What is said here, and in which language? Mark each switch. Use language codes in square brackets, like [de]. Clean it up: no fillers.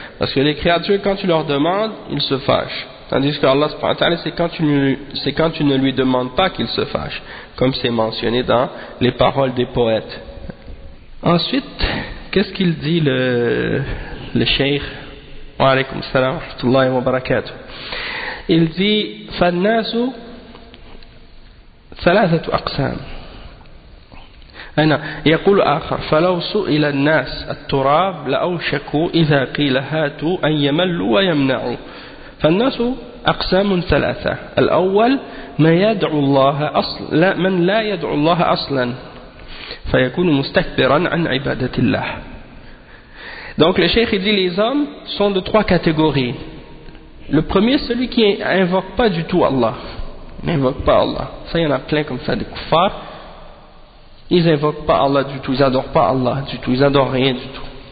[fr] Parce que les créatures, quand tu leur demandes, ils se fâchent. Tandis que Allah subhanahu wa ta'ala, c'est quand tu ne lui demandes pas qu'il se fâche. Comme c'est mentionné dans les paroles des poètes. Ensuite, qu'est-ce qu'il dit le cheikh? [ar] Wa alaykum salam wa rahmatullahi wa barakatuh. [fr] Il dit, [ar] فالناس ثلاثة أقسام. أنا يقول آخر فلو سئل الناس التراب لأوشكوا إذا قيل هاتوا أن يملوا ويمنعوا فالناس أقسام ثلاثة الأول ما يدعو الله أصلا من لا يدعو الله أصلا فيكون مستكبرا عن عبادة الله. [fr] Donc le cheikh dit les hommes sont de trois catégories. Le premier, celui qui invoque pas du tout Allah, n'invoque pas Allah. Ça, il y en a plein comme ça, des kuffars. Ils invoquent pas Allah du tout, ils adorent pas Allah du tout, ils adorent rien du tout.